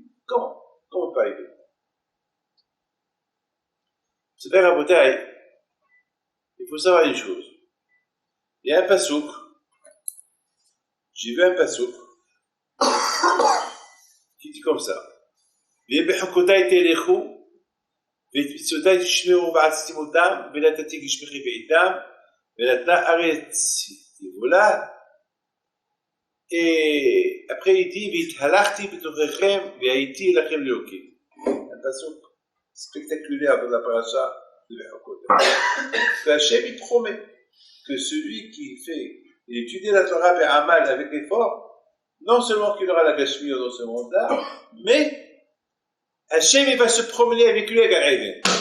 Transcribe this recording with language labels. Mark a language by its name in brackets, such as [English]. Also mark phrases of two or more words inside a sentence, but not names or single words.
[French] Comment pas aider? C'est bien la bouteille. Il faut savoir une chose. Il y a un pasouk. J'ai vu un pasouk qui dit comme ça. [Hebrew] ובחוקותיי תלכו, ואת מצוותיי תשמרו ועשיתם אותם, ונתתי גשמכי בעיתם, ונתנה ארץ יבולה. [French] Et après il dit, [Hebrew] והתהלכתי בתוככם, והייתי לכם לאלוקים. [French] Un pasuk spectaculaire dans la paracha de בחוקותיי. Hachem il promet que celui qui il étudie la Torah be'amal avec effort, non seulement qu'il aura la gashmi dans ce monde-là, mais Hachem, il va se promener avec lui à Gan Eden.